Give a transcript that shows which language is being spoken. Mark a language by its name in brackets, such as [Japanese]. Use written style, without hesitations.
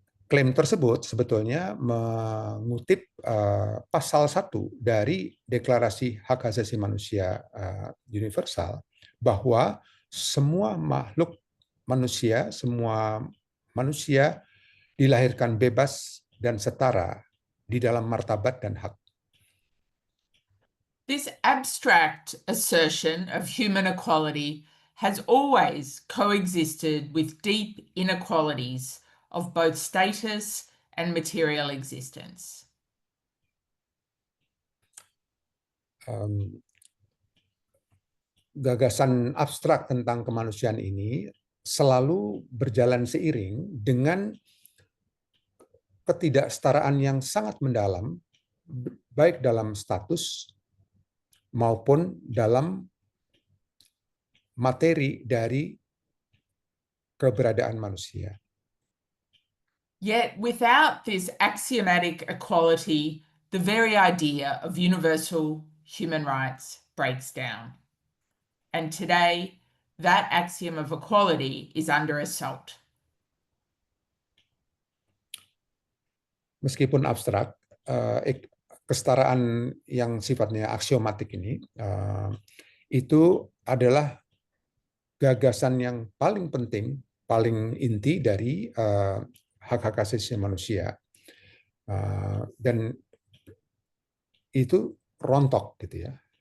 [Indonesian] Klaim tersebut sebetulnya mengutip pasal 1 dari Deklarasi Hak Asasi Manusia Universal, bahwa semua makhluk manusia, semua manusia dilahirkan bebas dan setara di dalam martabat dan hak. [English] This abstract assertion of human equality has always coexisted with deep inequalities of both status and material existence. [Indonesian] Gagasan abstrak tentang kemanusiaan ini selalu berjalan seiring dengan ketidaksetaraan yang sangat mendalam, baik dalam status maupun dalam materi dari keberadaan manusia. [English] Yet without this axiomatic equality, the very idea of universal human rights breaks down. And today, that axiom of equality is under assault. [Indonesian] Meskipun abstrak, kesetaraan yang sifatnya aksiomatik ini itu adalah gagasan yang paling penting, paling inti dari hak-hak asasi manusia, dan itu rontok gitu ya.